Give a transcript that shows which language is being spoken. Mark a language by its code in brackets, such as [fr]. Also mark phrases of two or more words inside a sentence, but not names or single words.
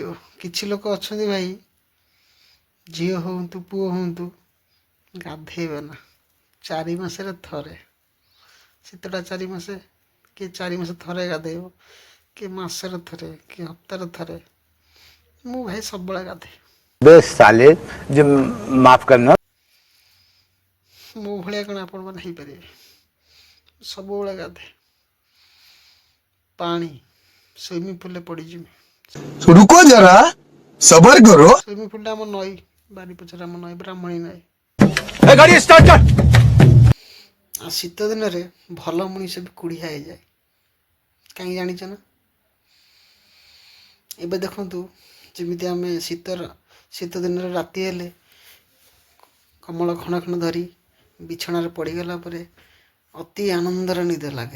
[or] କିଛି ଲୋକ ଅଛନ୍ତି ଭାଇ, ଝିଅ ହୁଅନ୍ତୁ ପୁଅ ହୁଅନ୍ତୁ, ଗାଧେଇବେ ନା 4 ମାସରେ ଥରେ। ଶୀତଟା 4 ମାସେ, କିଏ 4 ମାସ ଥରେ ଗାଧେଇବ, କିଏ ମାସରେ ଥରେ, କିଏ ହପ୍ତାରେ ଥରେ। ମୁଁ ଭାଇ ସବୁବେଳେ ଗାଧେ। [hi] बे साले जो माफ करना। [or] ମୋ ଭଳିଆ କ'ଣ ଆପଣମାନେ ହେଇପାରିବେ? ସବୁବେଳେ ଗାଧେ। ପାଣି [en] swimming poolରେ [or] ପଡ଼ିଯିବି। [hi] रुको जरा सबर करो। [en] swimming poolଟା [or] ଆମ ନଈ ବାରି ପଛରେ, ଆମ ନଈ ବ୍ରାହ୍ମଣୀ ନଈ। [hi] गाड़ी स्टार्ट कर। [or] ଆଉ ଶୀତ ଦିନରେ ଭଲ ମଣିଷ ବି କୁଢ଼ିଆ ହେଇଯାଏ। କାହିଁକି ଜାଣିଛ ନା? ଏବେ ଦେଖନ୍ତୁ, ଯେମିତି ଆମେ ଶୀତ ଦିନରେ ରାତି ହେଲେ କମଳ ଖଣ ଖଣ ଧରି ବିଛଣାରେ ପଡ଼ିଗଲା ପରେ ଅତି ଆନନ୍ଦର ନିଦ ଲାଗେ।